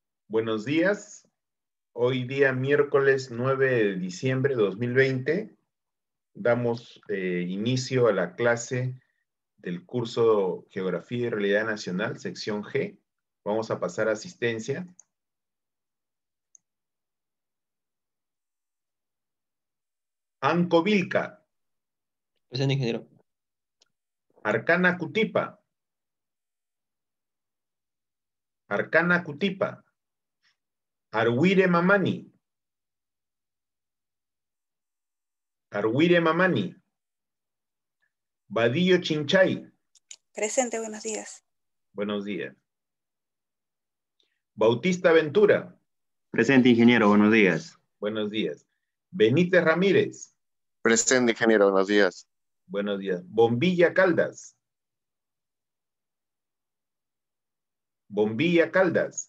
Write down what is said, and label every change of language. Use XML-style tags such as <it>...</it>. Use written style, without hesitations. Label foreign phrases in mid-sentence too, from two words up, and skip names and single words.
<es>Buenos días. Hoy día miércoles 9 de diciembre de 2020 damos inicio a la clase del curso Geografía y Realidad Nacional, sección G. Vamos a pasar a asistencia. Anco Vilca. Presente, ingeniero. Arcana Cutipa. Arcana Cutipa. Arwire Mamani. Arwire Mamani. Badillo Chinchay. Presente, buenos días. Buenos días. Bautista Ventura. Presente, ingeniero, buenos días. Buenos días. Benítez Ramírez. Presente, ingeniero, buenos días. Buenos días. Bombilla Caldas. Bombilla Caldas.</es>